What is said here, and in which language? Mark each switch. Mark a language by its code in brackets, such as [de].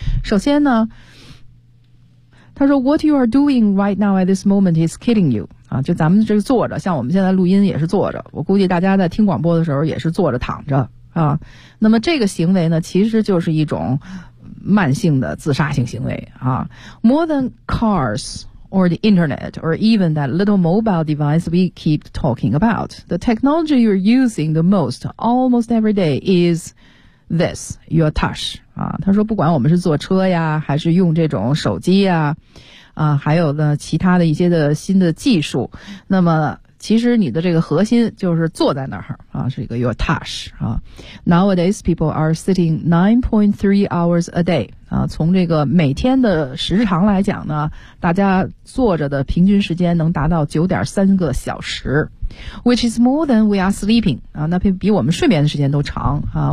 [zh] 首先呢，他说 [en] What you are doing right now at this moment is killing you [zh] 啊，就咱们这个坐着，像我们现在录音也是坐着，我估计大家在听广播的时候也是坐着躺着啊。那么这个行为呢，其实就是一种慢性的自杀性行为啊。 [en] More than cars or the internet or even that little mobile device we keep talking about, the technology you're using the most almost every day is this, your touch. [zh] 啊，他说不管我们是坐车呀，还是用这种手机呀，啊，还有呢其他的一些的新的技术，那么其实你的这个核心就是坐在那儿啊，是一个 your touch 啊。 [en] Nowadays people are sitting 9.3 hours a day [zh] 啊，从这个每天的时长来讲呢，大家坐着的平均时间能达到 9.3 个小时， [en] which is more than we are sleeping [zh] 啊，那比我们睡眠的时间都长啊。